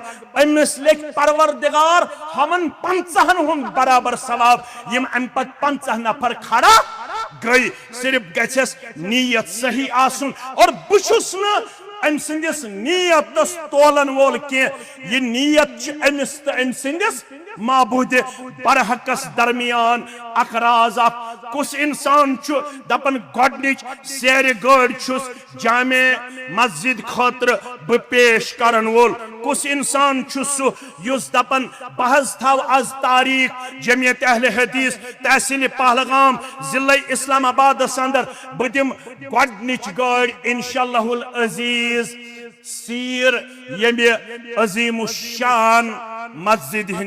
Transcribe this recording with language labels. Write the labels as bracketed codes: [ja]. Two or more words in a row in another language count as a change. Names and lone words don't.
[ks] أمس لیکھ پروردگار ہمن 50 ہُنٛد برابر ثواب یم ام پت 50 نفر کھڑا گئی. صرف گژھس نیت صحیح آسن اور بہ چھُس نہٕ ام سندس نیتس تولن وول کی. یہ نیت امس تو ام سندس معبود برحقس درمیان اقراض اف. کس انسان دپن گۄڈنِچ سیر گٲڑۍ چھُس جامع مسجد خاطر بہ پیش کرن وول. کس انسان سہ یس دپن بہ تھو آز تاریخ جمعیت اہل حدیث تحصیل پہلگام ضلع اسلام آبادس اندر بہ دم گۄڈنِچ گٲڑۍ [ar] انشاءاللہ العزیز [ks] سیر یمہ عظیم الشان مسجد ہند خاطر.